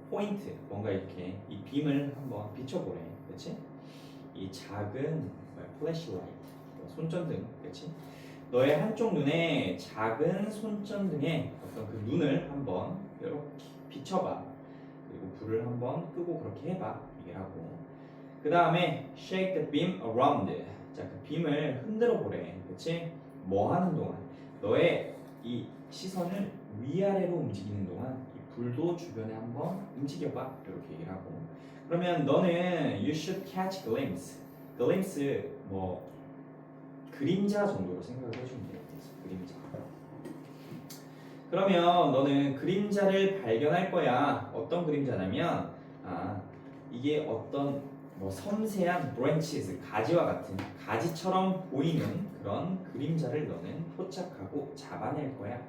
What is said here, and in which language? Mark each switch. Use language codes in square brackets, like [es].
[ko] 포인트, 뭔가 이렇게 이 빔을 한번 비춰보래, 그렇지? 이 작은 플래시라이트, 손전등, 그렇지? 너의 한쪽 눈에 작은 손전등에 어떤 그 눈을 한번 이렇게 비춰봐. 그리고 불을 한번 끄고 그렇게 해봐. 이게 하고. 그 다음에 [en] shake the beam around. [ko] 자, 그 빔을 흔들어 보래. 그렇지? 뭐 하는 동안? 너의 이 시선을 위아래로 움직이는 동안 이 불도 주변에 한번 움직여봐. 이렇게 얘기를 하고. 그러면 너는 [en] you should catch glimpse. [ko] glimpse 뭐 그림자 정도로 생각을 해주면 돼요. 그림자. 그러면 너는 그림자를 발견할 거야. 어떤 그림자냐면 이게 어떤 뭐 섬세한 branches, 가지와 같은 가지처럼 보이는 그런 그림자를 너는 포착하고 잡아낼 거야.